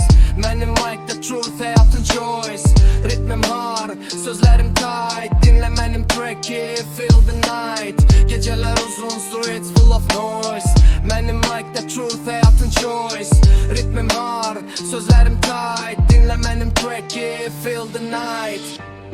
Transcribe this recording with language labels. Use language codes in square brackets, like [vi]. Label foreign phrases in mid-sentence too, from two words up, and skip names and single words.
[en] Mənim mic the truth, həyatın choice. [az] Ritmim hard, sözlərim tight. Dinlə mənim track'i, [en] feel the night. [az] Gecələr uzun, [en] streets full of noise. Mənim mic the truth, həyatın choice. [az] Ritmim hard, sözlərim tight. Dinlə mənim track'i, [en] feel the night.